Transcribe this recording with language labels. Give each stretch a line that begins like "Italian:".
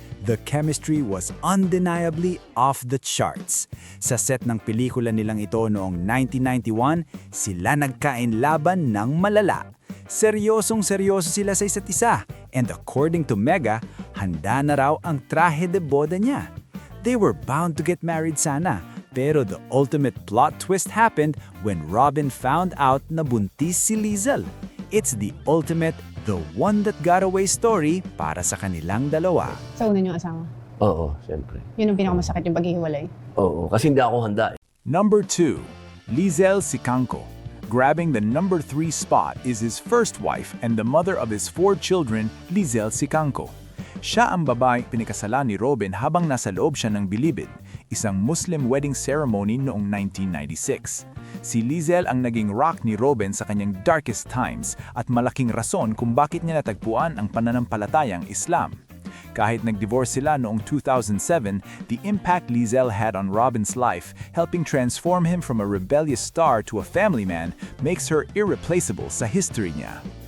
English: The chemistry was undeniably off the charts.
Filipino: Sa set ng pelikula nilang ito noong 1991, sila nagkainlaban ng malala. Seryosong-seryoso sila sa isa't isa,
English: and according to Mega,
Filipino: handa na raw ang traje de boda niya.
English: They were bound to get married
Filipino: sana, pero
English: the ultimate plot twist happened when Robin found out
Filipino: na buntis si Lizel.
English: It's the ultimate the one that got away story
Filipino: para sa kanilang dalawa. Sa una niyong asawa. Oo, siyempre. Yun ang pinakamasakit yung paghihiwalay. Oo, kasi hindi ako handa eh.
English: Number 2, Lizel Sicangco. Grabbing the number 3 spot is his first wife and the mother of his 4 children, Lizel Sicangco.
Filipino: Siya ang babaeng pinikasalan ni Robin habang nasa loob siya ng bilibid, isang Muslim wedding ceremony noong 1996. Si Lizel ang naging rock ni Robin sa kanyang
English: darkest times
Filipino: at malaking rason kung bakit niya natagpuan ang pananampalatayang Islam. Kahit nag-divorce sila noong 2007,
English: the impact Lizel had on Robin's life, helping transform him from a rebellious star to a family man, makes her irreplaceable
Filipino: sa history niya.